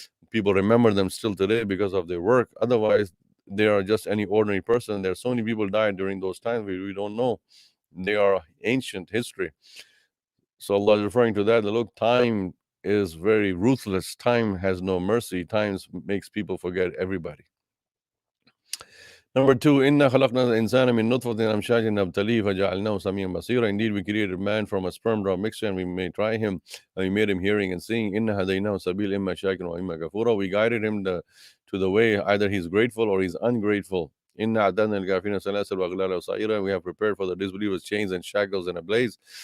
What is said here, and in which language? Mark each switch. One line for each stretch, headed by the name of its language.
English: People remember them still today because of their work. Otherwise, they are just any ordinary person. There are so many people died during those times we don't know. They are ancient history. So Allah is referring to that. Look, time is very ruthless. Time has no mercy. Time makes people forget everybody. Number 2,
Arabic: إِنَّا خَلَقْنَا الْإِنسَانَ مِن نُطْفَةٍ أَمْشَاجٍ نَبْتَلِيهِ فَجَعَلْنَاهُ سَمِيعًا بَصِيرًا.
English: Indeed, we created man from a sperm drop mixture, and we may try him, and we made him hearing and seeing.
Arabic: إِنَّا هَدَيْنَاهُ سَبِيلًا إِمَّا شَاكِرًا وَإِمَّا كَفُورًا.
English: We guided him to the way, either he's grateful or he's ungrateful.
Arabic: إِنَّا أَعْتَدْنَا لِلْكَافِرِينَ سَلَاسِلَ وَأَغْلَالًا وَسَعِيرًا.
English: We have prepared for the disbelievers chains and shackles and a blaze.